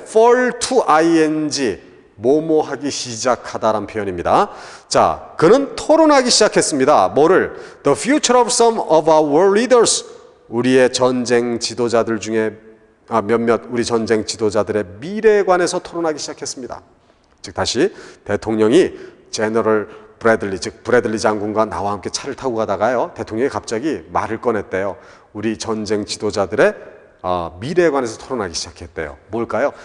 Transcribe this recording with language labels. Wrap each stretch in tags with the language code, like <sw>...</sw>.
<en>fall to ing.</en> <ko>뭐뭐 하기 시작하다라는 표현입니다. 자, 그는 토론하기 시작했습니다. 뭐를?</ko> <en>The future of some of our world leaders.</en> <ko>우리의 전쟁 지도자들 중에 몇몇 우리 전쟁 지도자들의 미래에 관해서 토론하기 시작했습니다. 즉 다시 대통령이 제너럴 브래들리, 즉 브래들리 장군과 나와 함께 차를 타고 가다가요. 대통령이 갑자기 말을 꺼냈대요. 우리 전쟁 지도자들의 미래에 관해서 토론하기 시작했대요. 뭘까요?</ko>